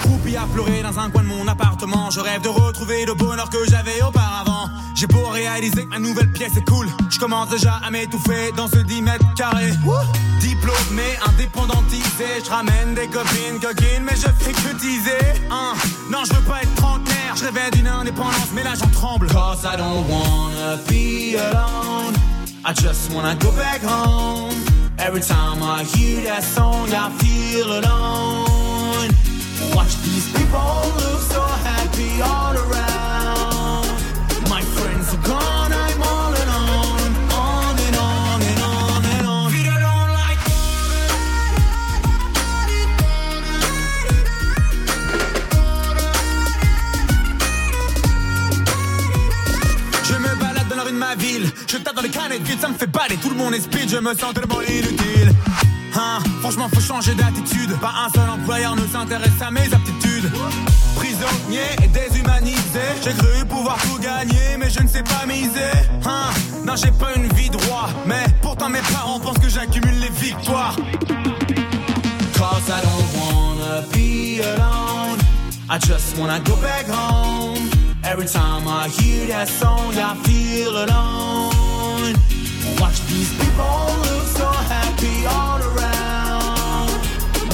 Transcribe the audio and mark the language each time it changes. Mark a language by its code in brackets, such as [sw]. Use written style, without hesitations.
[fr] Groupie à pleurer dans un coin de mon appartement. Je rêve de retrouver le bonheur que j'avais auparavant. J'ai beau réaliser que ma nouvelle pièce est cool. Je commence déjà à m'étouffer dans ce 10 mètres carrés. Diplômé, indépendantisé. Je ramène des copines coquines, mais je fais que teaser. Non, je veux pas être trentenaire. Je rêvais d'une indépendance, mais là j'en tremble. [en] Cause I don't wanna be alone. I just wanna go back home. Every time I hear that song, I feel alone. Watch these people look so happy all around. My friends are gone, I'm all alone. On and on and on and on. Feel alone like [fr] je me balade dans la rue de ma ville. Je tape dans les canettes vite, ça me fait baler. Tout le monde est speed, je me sens tellement inutile. Franchement, faut changer d'attitude. Pas un seul employeur ne s'intéresse à mes aptitudes. Prisonnier et déshumanisé. J'ai cru pouvoir tout gagner, mais je ne sais pas miser. Non, j'ai pas une vie droit. Mais pourtant, mes parents pensent que j'accumule les victoires. [en] Cause I don't wanna be alone. I just wanna go back home. Every time I hear that song, I feel alone. Watch these people look so happy all around.